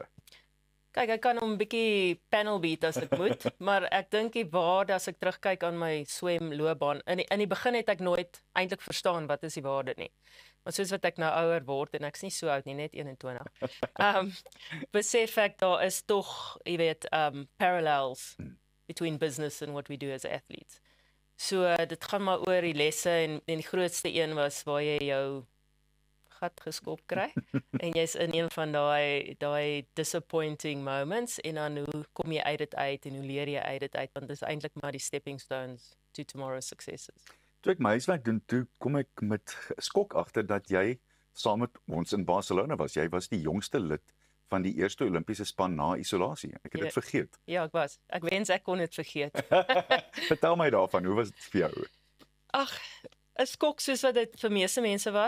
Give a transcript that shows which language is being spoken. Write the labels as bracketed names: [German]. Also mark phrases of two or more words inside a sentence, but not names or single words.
[Afrikaans] Kyk, ek kan hom 'n bietjie [English] panel beat [Afrikaans] as ek moet, maar ek dink die waarde as ek terugkyk aan my swemloopbaan, in die begin het ek nooit eintlik verstaan wat is die waarde nie. Maar soos wat ek nou ouer word en ek's nie so oud nie, net 21. Besef ek daar is tog, jy weet, [English] parallels between business and what we do as athletes. [Afrikaans] So dit gaan maar oor die lesse en die grootste een was waar jy jou gat geskop kry en jy's in een van daai [English] disappointing moments [Afrikaans] en dan hoe kom jy uit dit uit en hoe leer jy uit dit uit, want dit is eintlik maar die [English] stepping stones to tomorrow's successes. [Afrikaans] Toe ek my huiswerk doen, toe kom ek met skok agter dat jy saam met ons in Barcelona was. Jy was die jongste lid van die eerste Olimpiese span na isolasie. Ek het dit vergeet. Ja, ek was. Ek wens ek kon dit vergeet. Vertel my daarvan, hoe was dit vir jou? Ag, 'n skok soos wat dit vir meeste mense was.